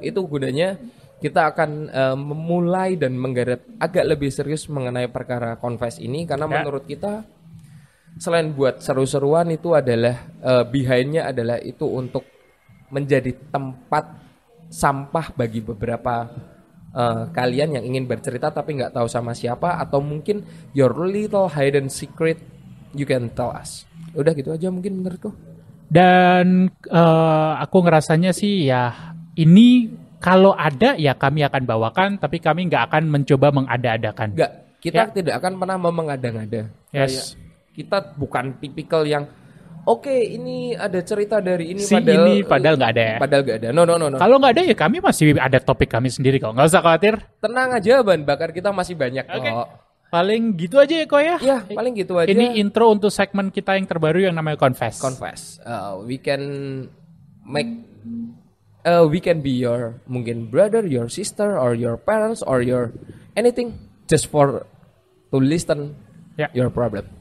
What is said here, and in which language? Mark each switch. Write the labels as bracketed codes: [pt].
[id] Itu gunanya kita akan memulai dan menggarap agak lebih serius mengenai perkara confess ini. Karena menurut kita, selain buat seru-seruan itu adalah, behind-nya adalah itu untuk menjadi tempat sampah bagi beberapa kalian yang ingin bercerita tapi nggak tahu sama siapa. Atau mungkin [en] your little hidden secret you can tell us. [id] Udah gitu aja mungkin menurutku. Dan aku ngerasanya sih ya ini kalau ada ya kami akan bawakan, tapi kami nggak akan mencoba mengada-adakan. Enggak, kita tidak akan pernah mengada-ngada. [en] Yes. [id] Kayak kita bukan tipikal yang oke, ini ada cerita dari ini Si ini padahal nggak ada ya. Padahal nggak ada. No. Kalau nggak ada ya kami masih ada topik kami sendiri kok. Nggak usah khawatir. Tenang aja, bahan bakar kita masih banyak Oke. kok. Paling gitu aja ya kok ya. Ya, paling gitu aja. Ini intro untuk segmen kita yang terbaru yang namanya Confess. Confess. [en] We can make we can be your mungkin brother, your sister, or your parents, or your anything just for to listen your problem.